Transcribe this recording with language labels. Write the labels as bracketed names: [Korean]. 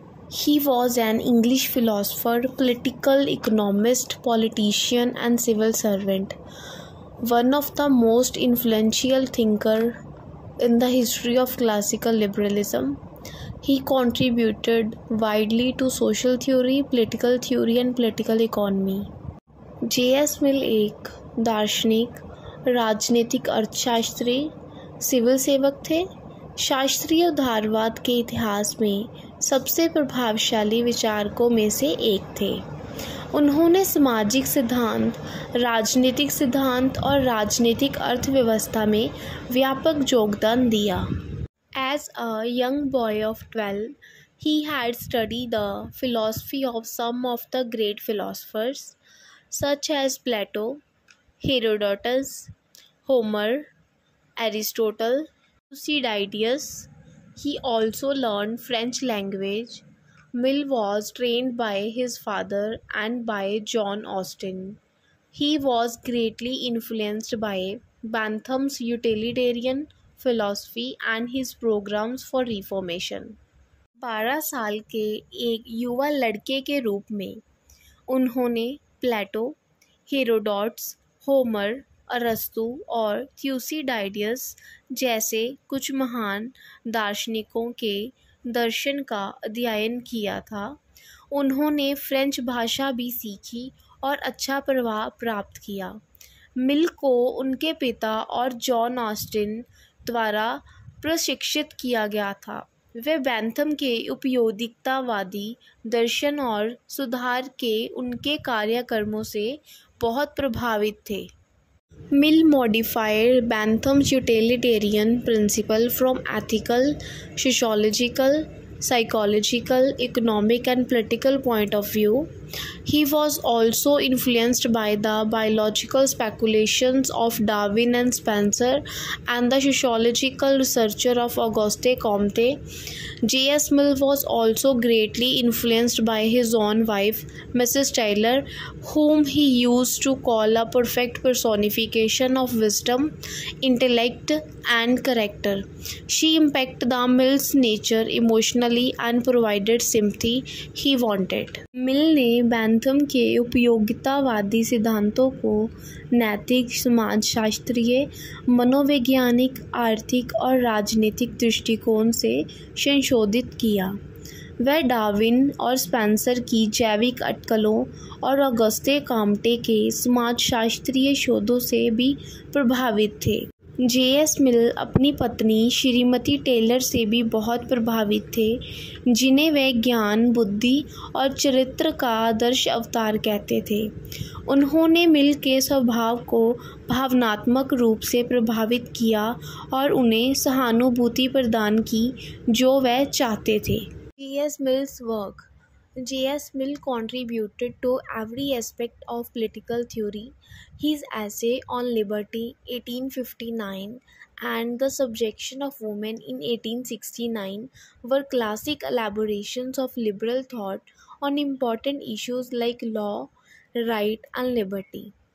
[English] He was an English philosopher, political economist, politician and civil servant. One of the most influential thinkers in the history of classical liberalism. He contributed widely to social theory, and political economy. J.S. [Hindi] मिल एक दार्शनिक, राजनीतिक अर्थशास्त्री, civil सेवक थे। शास्त्रीय उदारवाद के इतिहास में सबसे प्रभावशाली विचारकों में से एक थे। उन्होंने सामाजिक सिद्धांत, राजनीतिक सिद्धांत और राजनीतिक अर्थव्यवस्था में व्यापक योगदान दिया। [English] As a young boy of 12, he had studied the philosophy of some of the great philosophers, such as Plato, Herodotus, Homer, Aristotle, Thucydides. He also learned French language. Mill was trained by his father and by John Austin. He was greatly influenced by Bentham's utilitarian philosophy and his programs for reformation. [Hindi] 12 साल के एक युवा लड़के के रूप में उन्होंने प्लेटो, Herodotus, Homer, अरस्तु और थ्यूसिडाइडियस जैसे कुछ महान दार्शनिकों के दर्शन का अध्ययन किया था। उन्होंने फ्रेंच भाषा भी सीखी और अच्छा प्रभाव प्राप्त किया। मिल को उनके पिता और जॉन ऑस्टिन द्वारा प्रशिक्षित किया गया था। वे बेंथम के उपयोगितावादी दर्शन और सुधार के उनके कार्यक्रमों से बहुत प्रभावित थे। [English] Mill modified Bentham's utilitarian principle from ethical, sociological, psychological, economic and political point of view. He was also influenced by the biological speculations of Darwin and Spencer and the sociological researcher of Auguste Comte. J.S. Mill was also greatly influenced by his own wife, Mrs. Taylor, whom he used to call a perfect personification of wisdom, intellect, and character. She impacted the Mill's nature emotionally and provided sympathy he wanted. [Hindi] मिल ने Bentham के उपयोगितावादी सिद्धांतों को नैतिक, समाजशास्त्रीय, मनोवैज्ञानिक, आर्थिक और राजनीतिक दृष्टिकोण से संशोधित किया। वह डार्विन और स्पेंसर की जैविक अटकलों और ऑगस्टे कॉम्टे के समाजशास्त्रीय शोधों से भी प्रभावित थे। J.S. मिल अपनी पत्नी श्रीमती टेलर से भी बहुत प्रभावित थे, जिन्हें वे ज्ञान, बुद्धि और चरित्र का आदर्श अवतार कहते थे। उन्होंने मिल के स्वभाव को भावनात्मक रूप से प्रभावित किया और उन्हें सहानुभूति प्रदान की जो वे चाहते थे। [English] J.S. Mill's work. J.S. Mill contributed to every aspect of political theory. His essay on liberty, 1859, and the subjection of women in 1869 were classic elaborations of liberal thought on important issues like law, right, and liberty.